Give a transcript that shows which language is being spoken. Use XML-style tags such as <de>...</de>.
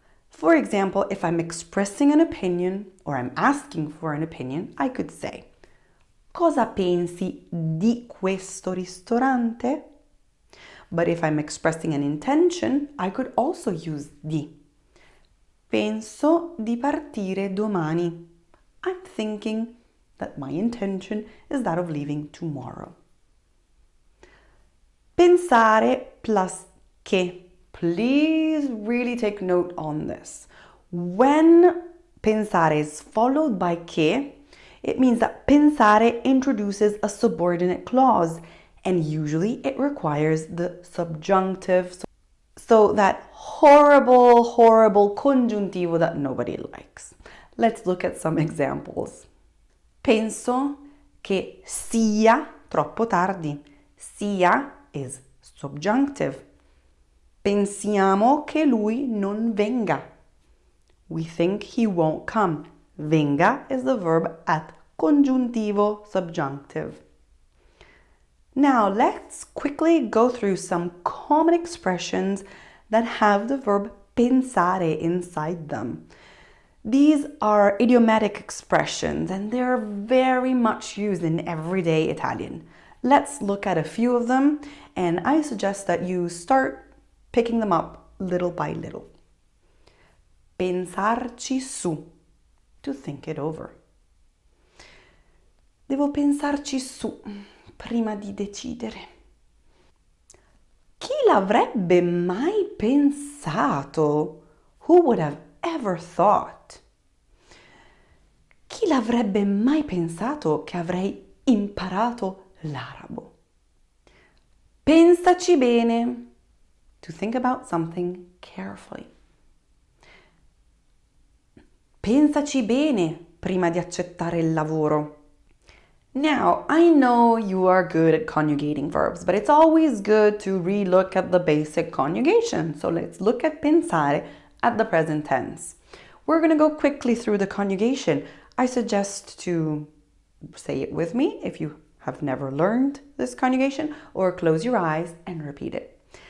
<en>For example, if I'm expressing an opinion or I'm asking for an opinion, I could say, cosa pensi di questo ristorante? But if I'm expressing an intention, I could also use di.</en> <it>Penso di partire domani.</it> <en>I'm thinking that my intention is that of leaving tomorrow. Pensare plus che. Please really take note on this. When pensare is followed by che, it means that pensare introduces a subordinate clause, and usually it requires the subjunctive. So that horrible congiuntivo that nobody likes. Let's look at some examples.</en> <it>Penso che sia troppo tardi. Sia is subjunctive. Pensiamo che lui non venga.</it> <en>We think he won't come. Venga is the verb at congiuntivo subjunctive. Now let's quickly go through some common expressions that have the verb pensare inside them. These are idiomatic expressions and they're very much used in everyday Italian. Let's look at a few of them, and I suggest that you start picking them up little by little. Pensarci su, to think it over.</en> <it>Devo pensarci su prima di decidere. Chi l'avrebbe mai pensato?</it> <en>Who would have ever thought?</en> <it>Chi l'avrebbe mai pensato che avrei imparato l'arabo?</it> <en>Pensaci bene, to think about something carefully.</en> <it>Pensaci bene prima di accettare il lavoro.</it> <en>Now, I know you are good at conjugating verbs, but it's always good to relook at the basic conjugation. So let's look at pensare at the present tense. We're going to go quickly through the conjugation. I suggest to say it with me if you have never learned this conjugation, or close your eyes and repeat it.</en>